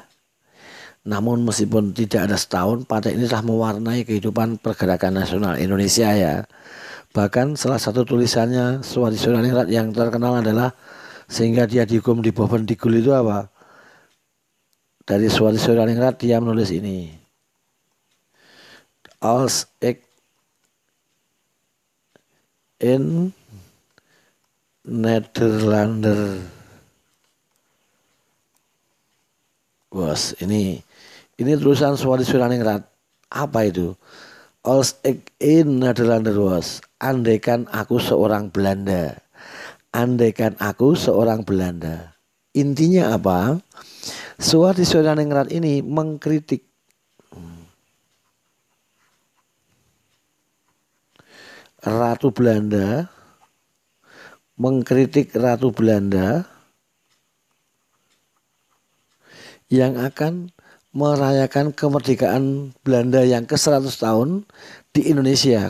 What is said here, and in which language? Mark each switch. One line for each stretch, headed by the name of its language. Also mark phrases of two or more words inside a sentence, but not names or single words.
Indonesian: Namun meskipun tidak ada setahun, partai ini telah mewarnai kehidupan pergerakan nasional Indonesia ya. Bahkan salah satu tulisannya Suwadi Soekarno yang terkenal adalah sehingga dia dihukum di Bovendigul itu apa? Dari Suwadi Soekarno dia menulis ini.
Dutch: Als ik in Nederlander was
Indonesian: ini tulisan Suwadi Soekarno. Apa itu?
Dutch: Als ik in Nederlander was,
Indonesian: andaikan aku seorang Belanda. Andaikan aku seorang Belanda. Intinya apa? Suwadi Soekarno ini mengkritik Ratu Belanda, mengkritik Ratu Belanda yang akan merayakan kemerdekaan Belanda yang ke-100 tahun di Indonesia.